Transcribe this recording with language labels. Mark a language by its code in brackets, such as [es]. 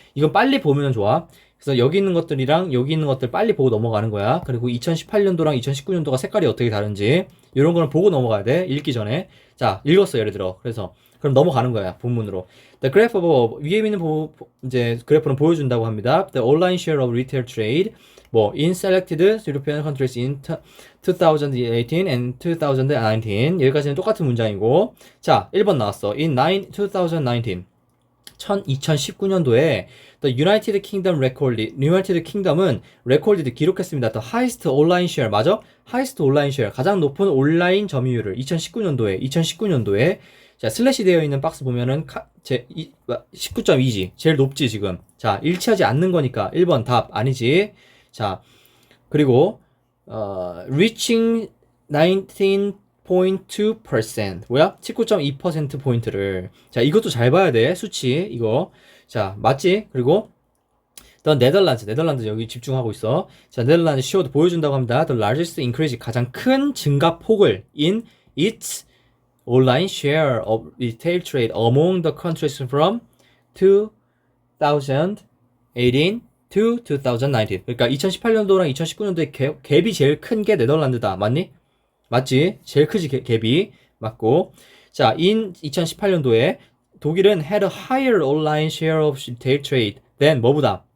[ko] 이건 빨리 보면 좋아. 그래서 여기 있는 것들이랑 여기 있는 것들 빨리 보고 넘어가는 거야. 그리고 2018년도랑 2019년도가 색깔이 어떻게 다른지 이런 거는 보고 넘어가야 돼. 읽기 전에. 자, 읽었어, 예를 들어. 그래서 그럼 넘어가는 거야, 본문으로. [en] The graph of, [ko] 위에 있는 이제 그래프는 보여준다고 합니다. [en] The online share of retail trade, [ko] 뭐 [en] in selected European countries in 2018 and 2019. [ko] 여기까지는 똑같은 문장이고. 자, 1번 나왔어. [en] In 2019. [ko] 2019년도에 [en] The United Kingdom recorded, United Kingdom은 recorded [ko] 기록했습니다. [en] The highest online share, [ko] 맞아? [en] highest online share, [ko] 가장 높은 온라인 점유율을 2019년도에 자, 슬래시 되어 있는 박스 보면은 19.2지. 제일 높지 지금. 자, 일치하지 않는 거니까 1번 답 아니지. 자, 그리고 [en] reaching [ko] 19.2% 뭐야? 19.2% 포인트를. 자, 이것도 잘 봐야 돼. 수치 이거. 자, 맞지? 그리고 더 네덜란드 여기 집중하고 있어. 자, 네덜란드 showed 보여준다고 합니다. [en] The largest increase, [ko] 가장 큰 증가폭을 [en] in its online share of retail trade among the countries from 2018 to 2019. [ko] 그러니까 2018년도랑 2019년도에 갭이 제일 큰 게 네덜란드다. 맞니? 맞지? 제일 크지, 갭이. 맞고. 자, [en] in [ko] 2018년도에 독일은 [en] had a higher online share of retail trade than [ko] 뭐보다?